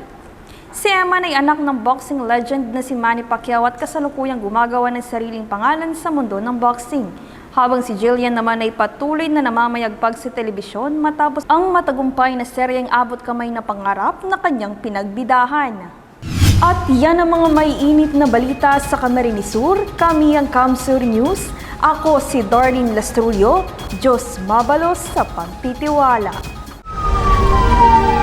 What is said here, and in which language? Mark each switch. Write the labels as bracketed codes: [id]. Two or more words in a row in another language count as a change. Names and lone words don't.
[tl] Si Eman ay anak ng [en] boxing legend [tl] na si Manny Pacquiao at kasalukuyang gumagawa ng sariling pangalan sa mundo ng boxing. Habang si Jillian naman ay patuloy na namamayagpag sa telebisyon matapos ang matagumpay na seryeng abot kamay na pangarap na kanyang pinagbidahan. At yan ang mga maiinit na balita sa Camarines Sur. Kami ang Camsur News. Ako si Darlene Lastrullo. [bik] Diyos mabalos [tl] sa pagtitiwala.